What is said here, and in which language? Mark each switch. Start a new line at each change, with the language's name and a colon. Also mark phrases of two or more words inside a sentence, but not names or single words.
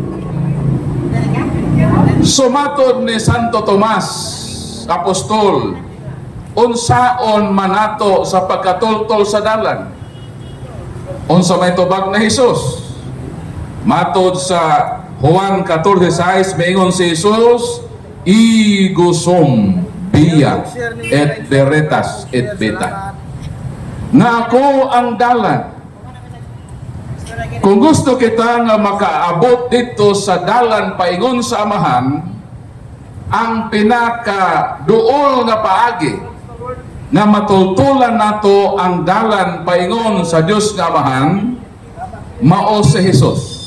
Cebuano: Sumatod ni Santo Tomas Apostol, unsaon manato sa pagkatultol sa dalan? Unsa may tubag na Hesus? Matod sa Juan 14:6, maingon si Jesus,
Latin: igusum via et veritas et vita.
Cebuano: Na ako ang dalan. Kung gusto kita nga makaabot dito sa dalan paingon sa Amahan, ang pinaka duol nga paagi nga matultulan nato ang dalan paingon sa Dios nga Amahan, mao si Jesus.